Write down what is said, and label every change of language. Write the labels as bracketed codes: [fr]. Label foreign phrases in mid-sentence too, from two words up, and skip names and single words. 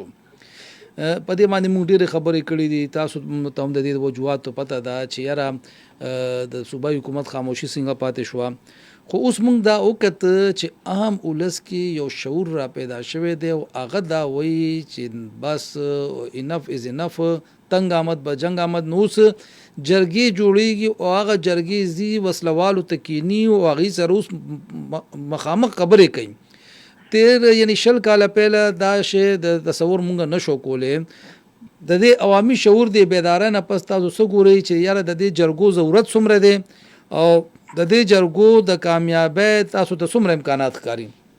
[ps] په دې باندې موږ ډېرې خبرې کړې دي، تاسو ته هم د دې وجوهات پته ده چې یاره د صوبایي حکومت خاموشي څنګه پاتې شوه. خو اوس موږ دا وکړه چې عام ولس کې یو شعور را پیدا شوی دی او هغه دا وایي چې بس [en] enough is enough, [fa] تنگ آمد به جنگ آمد. [ps] نو اوس جرګې جوړیږي او هغه جرګې زی وسلوالو تکینی او هغې سره اوس مخامخ خبرې کوي. یعنی 20 کاله پهله دا شی د تصور مونږ نشو کولی. د دې عوامي شعور دی بیداره نه پس تاسو څه ګورئ چې یاره د دې جرګو ضرورت څومره دی او د دې جرګو د کامیابی تاسو ته څومره امکانات ښکاري؟